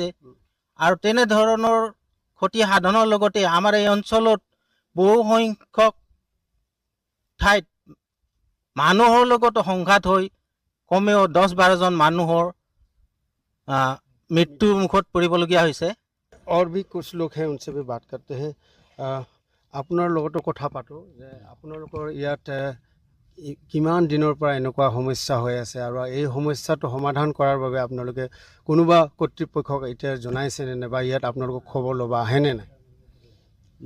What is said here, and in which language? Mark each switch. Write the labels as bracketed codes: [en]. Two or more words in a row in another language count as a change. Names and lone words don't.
[as] আৰু তেনেধৰণৰ ক্ষতি সাধনৰ লগতে আমাৰ এই অঞ্চলত বহু সংখ্যক ঠাইত মানুহৰ লগতো সংঘাত হৈ কমেও 10-12জন মানুহৰ মৃত্যুৰ মুখত পৰিবলগীয়া হৈছে। [hi] और भी कुछ लोग हैं, उनसे भी बात करते हैं। [as] আপোনাৰ লগতো কথা পাতোঁ যে আপোনালোকৰ ইয়াত কিমান দিনৰ পৰা এনেকুৱা সমস্যা হৈ আছে আৰু এই সমস্যাটো সমাধান কৰাৰ বাবে আপোনালোকে কোনোবা কৰ্তৃপক্ষক এতিয়া জনাইছেনে নে বা ইয়াত আপোনালোকক খবৰ ল'ব আহেনে নাই?